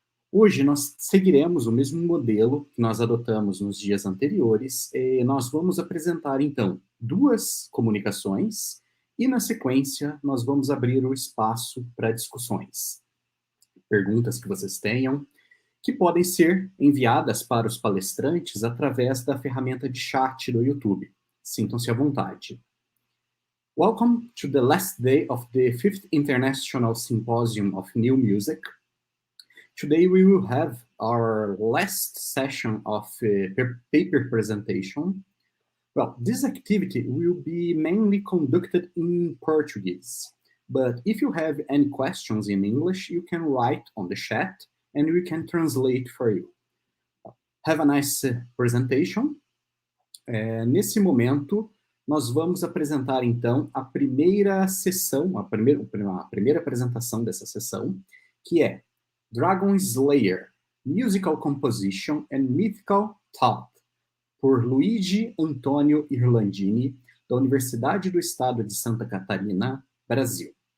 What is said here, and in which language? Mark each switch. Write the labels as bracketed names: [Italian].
[Portuguese] Hoje nós seguiremos o mesmo modelo que nós adotamos nos dias anteriores, e nós vamos apresentar então 2 comunicações e na sequência nós vamos abrir o espaço para discussões, perguntas que vocês tenham, que podem ser enviadas para os palestrantes através da ferramenta de chat do YouTube. Sintam-se à vontade. [English] Welcome to the last day of the 5th International Symposium of New Music. Today we will have our last session of paper presentation. Well, this activity will be mainly conducted in Portuguese, but if you have any questions in English, you can write on the chat and we can translate for you. Have a nice presentation. [Portuguese] Nesse momento, nós vamos apresentar, então, a primeira sessão, a primeira apresentação dessa sessão, que é [English] Dragonslayer, Musical Composition and Mythical Thought, [Portuguese] por Luigi Antonio Irlandini, da Universidade do Estado de Santa Catarina, Brasil.